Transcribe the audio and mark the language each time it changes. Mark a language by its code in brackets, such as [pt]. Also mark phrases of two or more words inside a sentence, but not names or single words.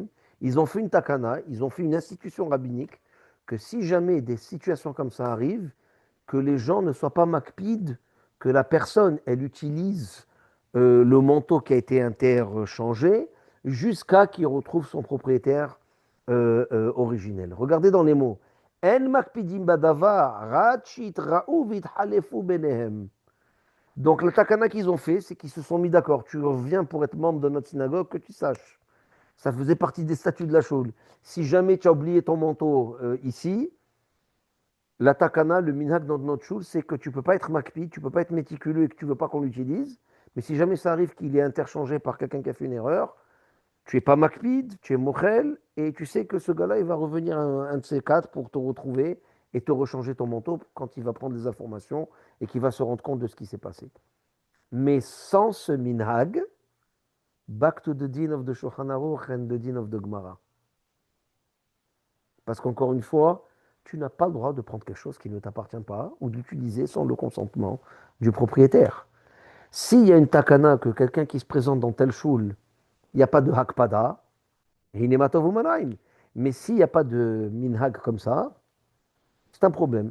[fr] Ils ont fait une takana, ils ont fait une institution rabbinique que si jamais des situations comme ça arrivent, que les gens ne soient pas makpid, que la personne, elle utilise le manteau qui a été interchangé jusqu'à qu'il retrouve son propriétaire originel. Regardez dans les mots. [he] אין מקפידים בדבר רחית ראו ויתחלפו ביניהם. [fr] Donc, le takana qu'ils ont fait, c'est qu'ils se sont mis d'accord. Tu reviens pour être membre de notre synagogue, que tu saches. Ça faisait partie des statuts de la chose. Si jamais tu as oublié ton manteau ici, la takana, le minhag dans notre choule, c'est que tu ne peux pas être makpi, tu ne peux pas être méticuleux et que tu ne veux pas qu'on l'utilise. Mais si jamais ça arrive qu'il est interchangé par quelqu'un qui a fait une erreur, tu n'es pas makpid, tu es mochel, et tu sais que ce gars-là, il va revenir un de ces quatre pour te retrouver et te rechanger ton manteau quand il va prendre des informations et qu'il va se rendre compte de ce qui s'est passé. Mais sans ce minhag, [en] back to the din of the Shulchan Aruch and the din of the Gemara. [fr] Parce qu'encore une fois, tu n'as pas le droit de prendre quelque chose qui ne t'appartient pas ou d'utiliser sans le consentement du propriétaire. S'il y a une takana que quelqu'un qui se présente dans tel shul, il n'y a pas de hakpada, mais s'il n'y a pas de minhag comme ça, c'est un problème.